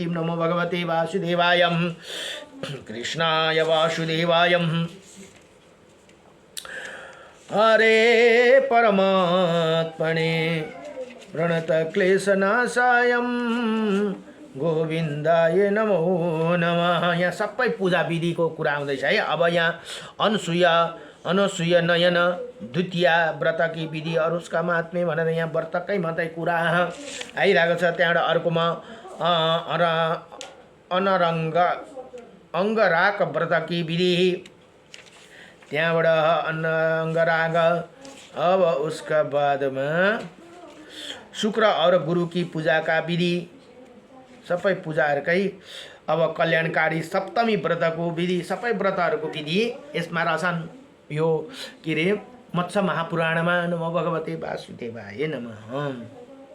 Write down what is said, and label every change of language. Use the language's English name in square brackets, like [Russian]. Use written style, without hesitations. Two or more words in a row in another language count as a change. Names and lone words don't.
[Sanskrit] नमो भगवते वासुदेवाय कृष्णाय वासुदेवाय हरे परमात्मने प्रणत क्लेशनाशाय गोविन्दाय नमो नमः। [Nepali] यहाँ सबै पूजा विधिको कुरा आउँदैछ है। अब यहाँ अनसुया नयन द्वितीय व्रतकी विधिहरू उसका महात्म्य भनेर यहाँ व्रतकै मात्रै कुरा आइरहेको छ। त्यहाँबाट अर्कोमा अंगराग व्रतकी विधि, त्यहाँबाट अंगराग। [Hindi] अब उसका बादमा शुक्र और गुरु की पूजा का विधि, [Nepali] सबै पूजाहरूकै अब कल्याणकारी सप्तमी व्रतको विधि, सबै व्रतहरूको विधि यसमा रहछन्। यो के रे मत्स्य महापुराणमा। [Sanskrit] नमो भगवते वासुदेवाय नमः।